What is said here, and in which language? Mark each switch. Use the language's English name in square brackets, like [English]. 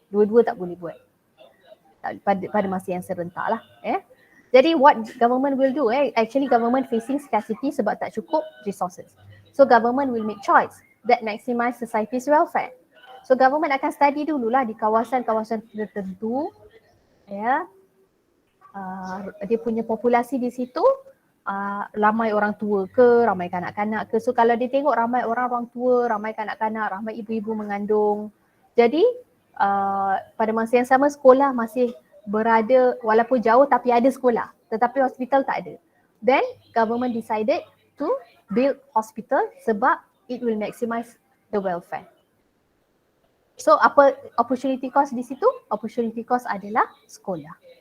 [Malay] Dua-dua tak boleh buat pada masa yang serentak lah. [English] Jadi what government will do, actually government facing scarcity [Malay] sebab tak cukup [English] resources. So government will make choice that maximize society's welfare. So government [Malay] akan study dululah di kawasan-kawasan tertentu, dia punya populasi di situ ramai orang tua ke, ramai kanak-kanak ke. So kalau dia tengok ramai orang tua, ramai kanak-kanak, ramai ibu-ibu mengandung, jadi pada masa yang sama sekolah masih berada walaupun jauh tapi ada sekolah, tetapi hospital tak ada. [English] Then government decided to build hospital [Malay] sebab [English] it will maximize the welfare. [Malay] So apa opportunity cost di situ? Opportunity cost adalah sekolah.